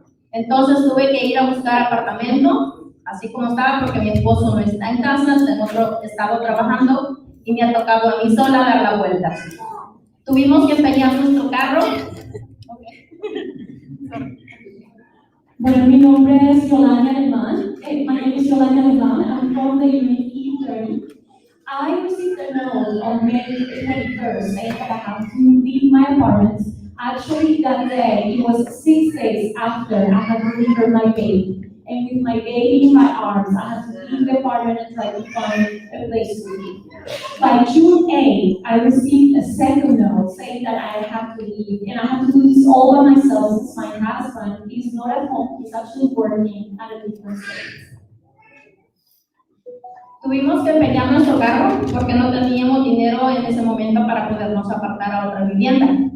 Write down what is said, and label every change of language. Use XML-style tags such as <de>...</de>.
<es>Entonces tuve que ir a buscar apartamento así como estaba, porque mi esposo no está en casa, está en otro estado trabajando y me ha tocado a mí sola dar la vuelta. Tuvimos que empeñar nuestro carro. Bueno, mi nombre es Yolanda Alemán.</es> <en>My name is Yolanda Alemán. I'm from the unit E30. I received a note on May 21st saying that I have to leave my apartment. Actually, that day, it was 6 days after I had delivered my baby. And with my baby in my arms, I had to leave the apartment and try to find a place to live. By June 8th, I received a second note saying that I have to leave. And I have to do this all by myself since my husband is not at home, he's actually working at a different state.</en> <es>Tuvimos que empeñar nuestro carro porque no teníamos dinero en ese momento para podernos apartar a otra vivienda.</es>